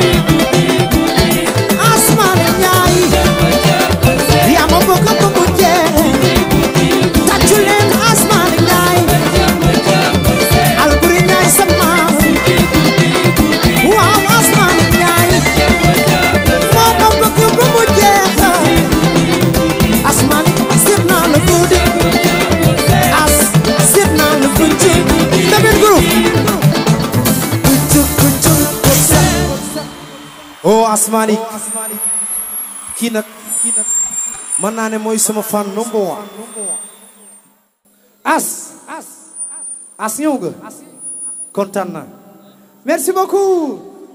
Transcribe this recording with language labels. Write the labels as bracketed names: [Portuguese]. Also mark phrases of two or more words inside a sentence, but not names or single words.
[Wolof] asmaani ñaay yaa ma bëgg ba mu jeex tàccu leen asmaani ñaay alburi ñaay sa maam waaw asmaani ñaay moo ma bëgg ba mu jeex asmaani seet naa la guddi as seet naa la bëccëg tamit groupe oh asmaani kii nag mën naa ne mooy sama fan [English] number one [Wolof] as ñëw nga kontaan naa [French] merci beaucoup